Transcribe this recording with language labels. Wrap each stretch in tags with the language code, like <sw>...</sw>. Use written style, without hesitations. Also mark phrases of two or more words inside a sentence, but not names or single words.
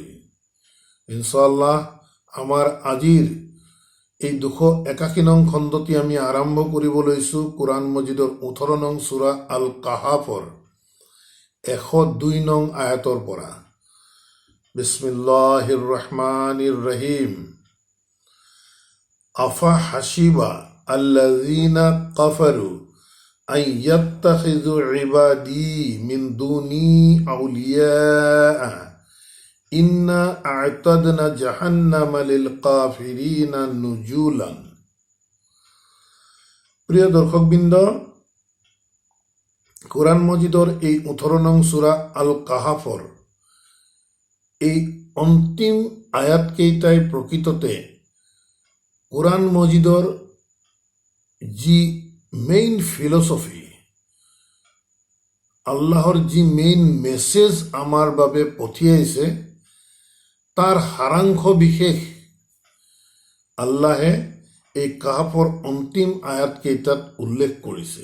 <as>ইনশাআল্লাহ আমাৰ আজিৰ এই 281 নং খণ্ডটি আমি আৰম্ভ কৰিব লৈছোঁ কোৰআন মজিদৰ 18 নং সূৰা আল কাহাফৰ 102 নং আয়াতৰ পৰা।</as> <ar>بسم الله الرحمن الرحيم. أفحسب الذين كفروا أن يتخذوا عبادي من دوني أولياء إنا أعتدنا جهنم للكافرين نزلا.</ar> <as>প্রিয় দর্শকবৃন্দ, কোরআন মজিদৰ এই 18 নং সূৰা আল কাহাফৰ এই অন্তিম আয়াতকেইটাই প্ৰকৃততে কোরআন মজিদৰ যি</as> <en>main philosophy,</en> <as>আল্লাহৰ যি</as> <en>main message</en> <as>আমাৰ বাবে পঠিয়াইছে তাৰ সাৰাংশ বিশেষ আল্লাহে এই কাহাফৰ অন্তিম আয়াতকেইটাত উল্লেখ কৰিছে।</as>